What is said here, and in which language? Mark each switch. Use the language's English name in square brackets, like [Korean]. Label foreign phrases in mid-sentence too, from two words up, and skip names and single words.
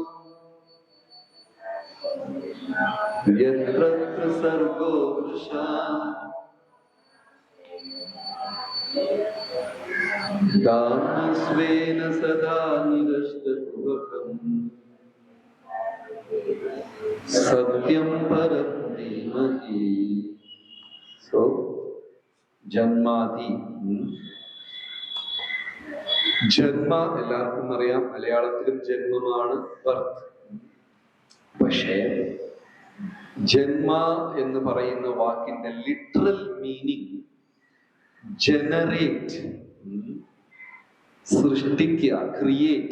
[Sanskrit] यत्र सर्गो वृषा स्वेन सदा निरस्तकुहकम् सत्यं परं धीमहि। [Malayalam] सो ജന്മാദി ജന്മ എല്ലാവർക്കും അറിയാം, മലയാളത്തിലും ജന്മമാണ് ബർത്ത്. പക്ഷേ ജന്മ എന്ന് പറയുന്ന വാക്കിന്റെ [English] literal meaning [Malayalam] ജനറേറ്റ്, സൃഷ്ടിക്കുക, ക്രിയേറ്റ്.